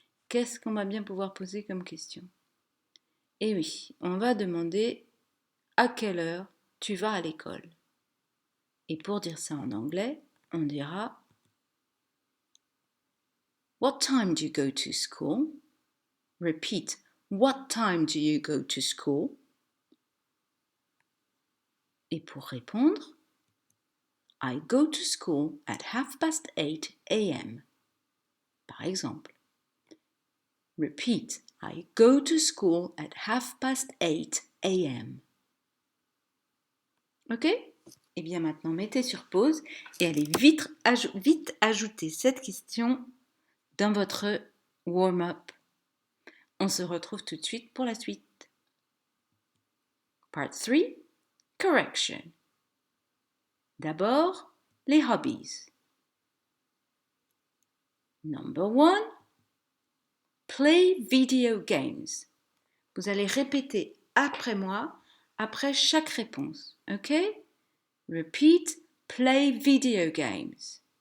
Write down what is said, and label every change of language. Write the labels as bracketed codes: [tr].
[fr] Qu'est-ce qu'on va bien pouvoir poser comme question? Eh oui, on va demander à quelle heure tu vas à l'école. Et pour dire ça en anglais, on dira [en] What time do you go to school? Repeat, what time do you go to school? [fr] Et pour répondre, [en] I go to school at 8:30 a.m. [fr] Par exemple. [en] Repeat, I go to school at 8:30 a.m. Ok? [fr] Eh bien maintenant, mettez sur pause et allez vite ajouter cette question dans votre warm-up. On se retrouve tout de suite pour la suite. [en] Part 3, [fr] correction. D'abord, les hobbies. [en] Number 1, play video games. [fr] Vous allez répéter après moi, après chaque réponse. Ok? [en] Repeat, play video games.